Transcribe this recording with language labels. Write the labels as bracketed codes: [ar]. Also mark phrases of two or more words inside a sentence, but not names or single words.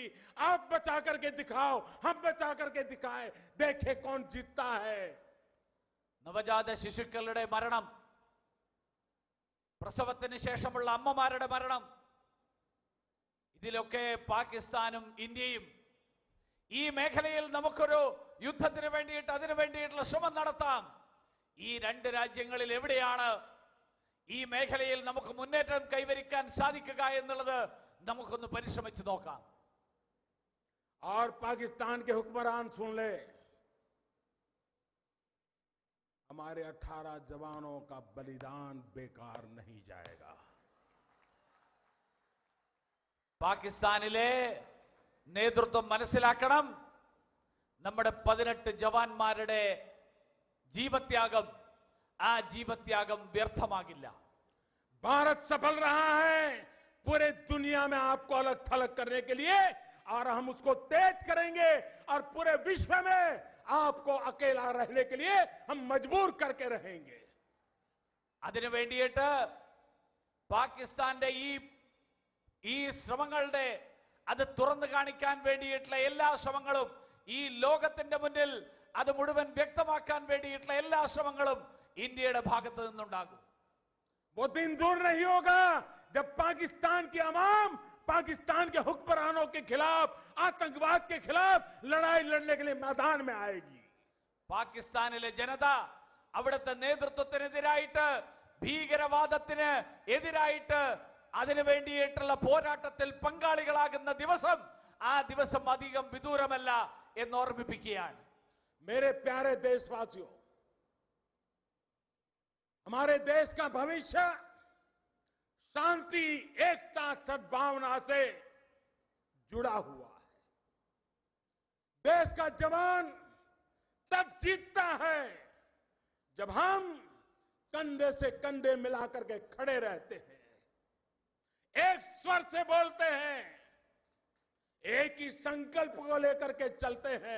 [hi] आप बचा करके दिखाओ, हम बचा करके दिखाए, देखे कौन जीतता है. [ml] നവജാത ശിശുക്കളുടെ മരണം, പ്രസവത്തിന് ശേഷമുള്ള അമ്മമാരുടെ മരണം, ഇതിലൊക്കെ പാകിസ്ഥാനും ഇന്ത്യയും ഈ മേഖലയിൽ നമുക്കൊരു യുദ്ധത്തിന് വേണ്ടിയിട്ട്, അതിനു വേണ്ടിയിട്ടുള്ള ശ്രമം നടത്താം. ഈ രണ്ട് രാജ്യങ്ങളിൽ എവിടെയാണ് ഈ മേഖലയിൽ നമുക്ക് മുന്നേറ്റം കൈവരിക്കാൻ സാധിക്കുക എന്നുള്ളത് നമുക്കൊന്ന് പരിശ്രമിച്ചു നോക്കാം. [hi] और पाकिस्तान के हुक्मरान सुन ले, हमारे 18 जवानों का बलिदान बेकार नहीं जाएगा. [ml] പാകിസ്ഥാനിലെ നേതൃത്വം മനസ്സിലാക്കണം, നമ്മുടെ 18 ജവാന്മാരുടെ ജീവത്യാഗം, ആ ജീവത്യാഗം വ്യർത്ഥമാകില്ല. [hi] भारत सफल रहा है पूरे दुनिया में आपको अलग थलग करने के लिए, और हम उसको तेज करेंगे और पूरे विश्व में आपको अकेला रहने के लिए हम मजबूर करके रहेंगे. [ml] അതിനു വേണ്ടിയിട്ട് പാകിസ്ഥാന്റെ ഈ ശ്രമങ്ങളുടെ അത് തുറന്നു കാണിക്കാൻ വേണ്ടിയിട്ടുള്ള എല്ലാ ശ്രമങ്ങളും, ഈ ലോകത്തിന്റെ മുന്നിൽ അത് മുഴുവൻ വ്യക്തമാക്കാൻ വേണ്ടിയിട്ടുള്ള എല്ലാ ശ്രമങ്ങളും ഇന്ത്യയുടെ ഭാഗത്ത് നിന്നുണ്ടാകും. [hi] वो दिन दूर नहीं होगा जब पाकिस्तान की अवाम पाकिस्तान के हुक्मरानों के खिलाफ, आतंकवाद के खिलाफ लड़ाई लड़ने के लिए मैदान में आएगी. [ml] പാകിസ്ഥാനിലെ ജനത അവിടുത്തെ നേതൃത്വത്തിനെതിരായിട്ട്, ഭീകരവാദത്തിന് എതിരായിട്ട് അതിനു വേണ്ടിയിട്ടുള്ള പോരാട്ടത്തിൽ പങ്കാളികളാകുന്ന ദിവസം, ആ ദിവസം അധികം വിദൂരമല്ല എന്ന് ഓർമ്മിപ്പിക്കുകയാണ്. [hi] मेरे प्यारे देशवासियों, हमारे देश का भविष्य शांति, एकता, सद्भावना से जुड़ा हुआ है. देश का जवान तब जीतता है जब हम कंधे से कंधे मिलाकर के खड़े रहते हैं, एक स्वर से बोलते हैं, एक ही संकल्प को लेकर के चलते हैं.